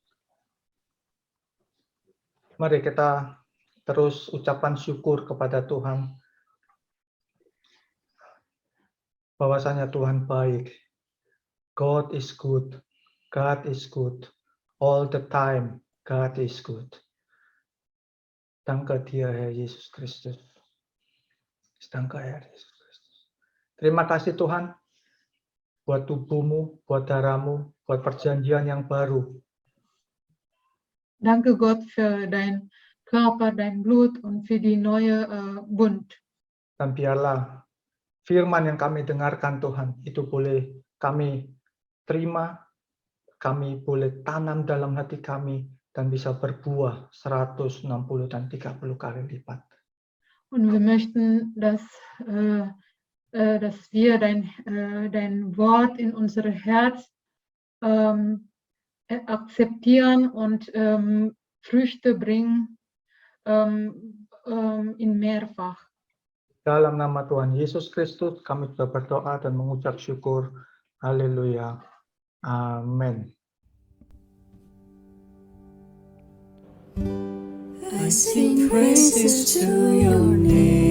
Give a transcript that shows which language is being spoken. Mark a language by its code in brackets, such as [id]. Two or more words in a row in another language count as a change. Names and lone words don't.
[id] Mari kita terus ucapan syukur kepada Tuhan. Bahwasanya Tuhan baik. [en] God is good. God is good. All the time, God is good. [de] Danke dir, Herr Yesus Kristus. Danke, Herr Yesus Kristus. [id] Terima kasih Tuhan buat tubuhmu, buat darahmu, buat perjanjian yang baru. [de] Danke Gott für dein Körper, dein Blut und für die neue Bund. [id] Dan biarlah firman yang kami dengarkan Tuhan, itu boleh kami terima, kami boleh tanam dalam hati kami, dan bisa berbuah 160 dan 30 kali lipat. [de] Und wir möchten, dass wir dein Wort in unser Herz akzeptieren und Früchte bringen in mehrfach. [id] Dalam nama Tuhan Yesus Kristus, kami sudah berdoa dan mengucap syukur. Haleluya. Amin. [en] I sing praises to your name.